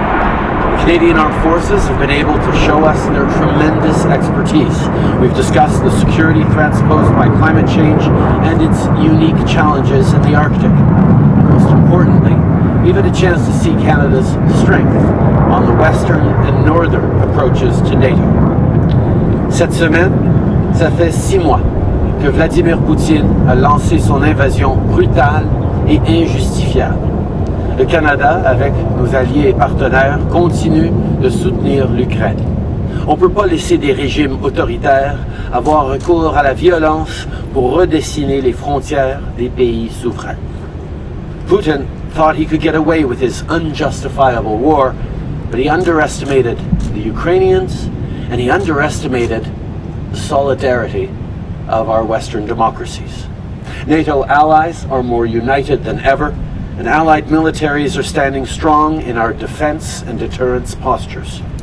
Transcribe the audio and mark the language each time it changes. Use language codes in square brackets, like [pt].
[en] The Canadian Armed Forces have been able to show us their tremendous expertise. We've discussed the security threats posed by climate change and its unique challenges in the Arctic. Most importantly, we've had a chance to see Canada's strength on the western and northern approaches to NATO. [fr] Cette semaine, ça fait 6 mois que Vladimir Poutine a lancé son invasion brutale et injustifiable. Le Canada, avec nos alliés et partenaires, continue de soutenir l'Ukraine. On ne peut pas laisser des régimes autoritaires avoir recours à la violence pour redessiner les frontières des pays souverains. [en] Putin thought he could get away with his unjustifiable war, but he underestimated the Ukrainians and he underestimated the solidarity of our Western democracies. NATO allies are more united than ever, and allied militaries are standing strong in our defense and deterrence postures.